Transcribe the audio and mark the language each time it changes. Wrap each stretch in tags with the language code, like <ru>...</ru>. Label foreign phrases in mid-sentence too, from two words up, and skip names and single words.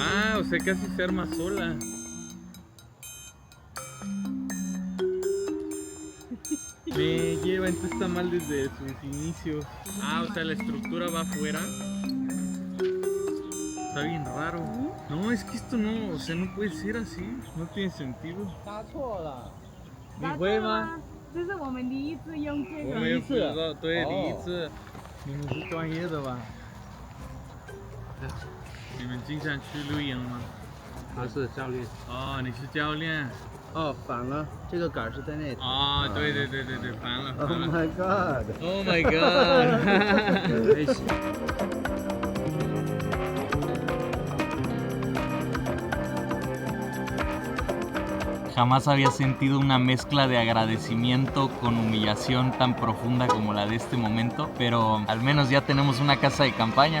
<es>Ah, o sea, casi se arma sola. Me lleva, entonces está mal desde sus inicios. Ah, o sea, la estructura va afuera. Está bien raro. No, es que esto no, o sea, no puede ser así. No tiene sentido.</es> <zh>你会吗？这是我们第一次用这个。我没有不知道，对，第一次。你们是专业的吧？你们经常去露营吗？他是教练。哦，你是教练。哦，反了，这个杆是在那头。哦，对，反了。</zh> <en>Oh my god！ Oh my god！</en> <zh>没事。</zh> <es>Jamás había sentido una mezcla de agradecimiento con humillación tan profunda como la de este momento, pero al menos ya tenemos una casa de campaña.</es>